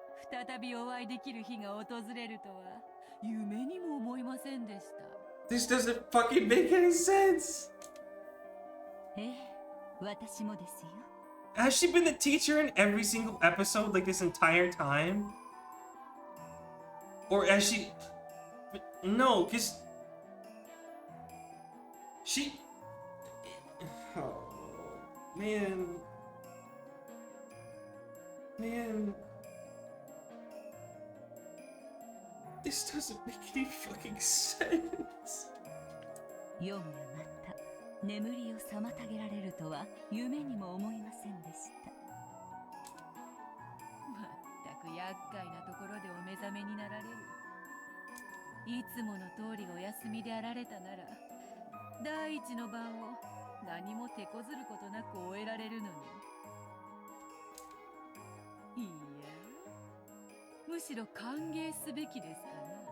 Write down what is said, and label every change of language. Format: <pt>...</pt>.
<ja>再びお会いできる日が訪れるとは夢にも思いませんでした。</ja> <en>This doesn't fucking make any sense!</en> <ja>ええ、私もですよ。</ja> <en>Has she been the teacher in every single episode like this entire time? Or has she... No, because... She... Oh, man... Man... This doesn't make any fucking sense.</en> <ja>夜がまた眠りを妨げられるとは夢にも思いませんでした。まったく厄介なところでお目覚めになられる。いつもの通りお休みであられたなら、第一の晩を何も手こずることなく終えられるのに。いや、むしろ歓迎すべきですかな。</ja>